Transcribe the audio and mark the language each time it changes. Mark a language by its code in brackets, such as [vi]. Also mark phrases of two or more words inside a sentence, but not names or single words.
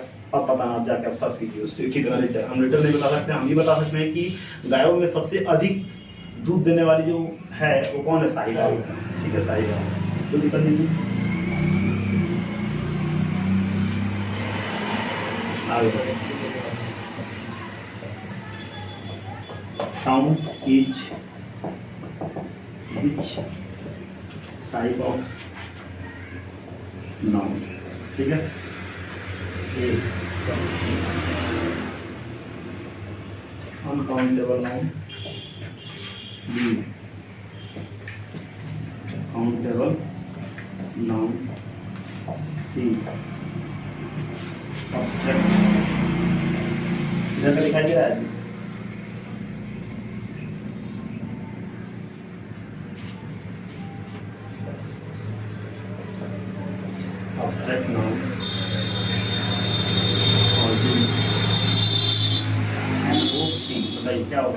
[hi] अब पता आप जाके आप सर्च कीजिए उस पर कितना लीटर। हम लीटर नहीं बता सकते, हम ये बता सकते हैं कि गायों में सबसे अधिक दूध देने वाली जो है वो कौन है? साहिवाल, ठीक है, साहिवाल। तो दिक्कत नहीं। आगे बढ़ो। [en] Noun is which type of noun, [hi] ठीक है। [en] A uncountable noun, B countable noun, C abstract। [hi] इधर का दिखाई दे रहा है? [en] abstract noun [hi] और [en] B NOT। [hi] बताइए क्या होगा?